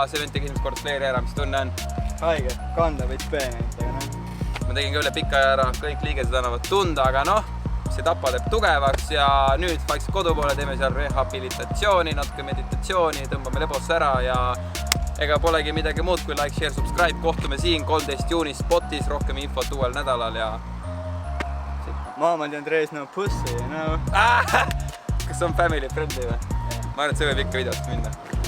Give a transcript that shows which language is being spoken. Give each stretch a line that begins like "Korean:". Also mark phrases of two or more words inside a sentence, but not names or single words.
Estonian: See vend tegi esimest kord fleeri ära, mis tunne on? Haige, kanda võiks peeneid, aga noh. Ma tegin ka üle pika ära, kõik liigesed annavad tunda, aga noh, see tapa teeb tugevaks ja nüüd vaikselt kodu poole teeme seal rehabilitatsiooni, natuke meditatsiooni, tõmbame lebosse ära ja ega polegi midagi muud kui
English: like, share, subscribe.
Estonian: Kohtume siin 13. juunis Spotis, rohkem infot uuel nädalal ja...
English: Mama and Andres no pussy, you know?
Estonian: Kas on family friendly või? Ma arvan, et see võib ikka videost minna.